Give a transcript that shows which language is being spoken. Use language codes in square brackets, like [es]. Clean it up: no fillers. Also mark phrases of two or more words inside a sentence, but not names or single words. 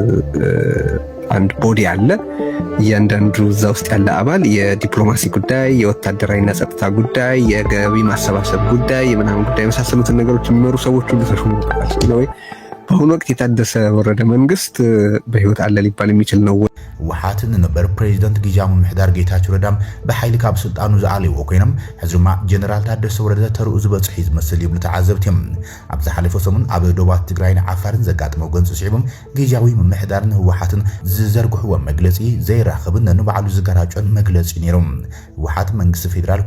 [am] አንድ ቦዲ አለ እያንዳንዱ እዛ ውስጥ ያለ አባል የዲፕሎማሲ ጉዳይ የወታደራዊና ጸጥታ ጉዳይ የገቢ ማሰባሰብ ጉዳይ የምናምን ጉዳይ መሳሰሉትን ነገሮች የሚመሩ ሰዎች ሁሉ ተሾሙበታል ነው በአሁኑ ወቅት የታደሰ ወረደ መንግስት በህይወት አለ ሊባል የሚችል ነው [ti] ወሓትን ነበር ፕሬዚደንት ግዝያዊ ምምሕዳር ጌታቸው ረዳም በኃይል ካብ ስልጣኑ ዝዓለይዎ ኮይኖም ሕዝማ ጀነራል ታደሰ ወረደ ተርኡ ዝበጽሕ ዝመስል ይብሉ ተዓዘብትዮም ኣብ ዝሓለፈ ሰሙን ኣብ ዶባት ትግራይን ዓፋርን ዘጋጥመው ገንጽ ስዒቦም ግዝያዊ ምምሕዳርን ህወሓትን ዝዘርግሕዎ መግለጺ ዘይራኸብን ንባዕሉ ዝገራጮን መግለጺ ነይሮም ወሓት መንግስቲ ፌደራል